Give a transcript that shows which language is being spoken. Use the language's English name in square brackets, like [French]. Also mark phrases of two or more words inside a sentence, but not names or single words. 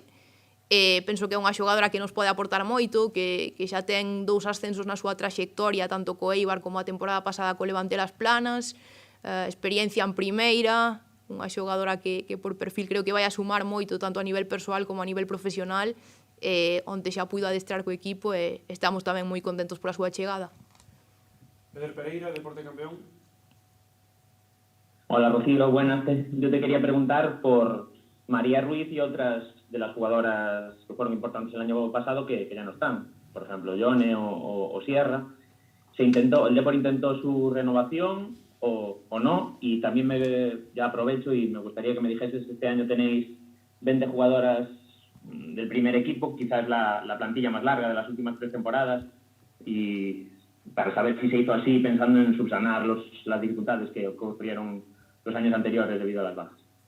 [Galician] Penso que é unha xogadora que nos pode aportar moito, que xa ten 2 ascensos na súa traxectoria, tanto co Eibar como a temporada pasada co Levante Las Planas, experiencia en primeira, unha xogadora que por perfil creo que vai a sumar moito tanto a nivel persoal como a nivel profesional, onde xa puido adestrar co equipo e estamos tamén moi contentos pola súa chegada. Eder Pereira, Deporte Campeón. [Spanish] Hola Rocío, buenas. Yo te quería preguntar por María Ruiz y otras de las jugadoras que fueron importantes el año pasado que ya no están. Por ejemplo, Yone o Sierra. El Depor intentó su renovación o no, y también ya aprovecho y me gustaría que me dijeses, este año tenéis 20 jugadoras del primer equipo, quizás la plantilla más larga de las últimas 3 temporadas, y para saber si se hizo así pensando en subsanar las dificultades que ocurrieron los años anteriores debido a las bajas.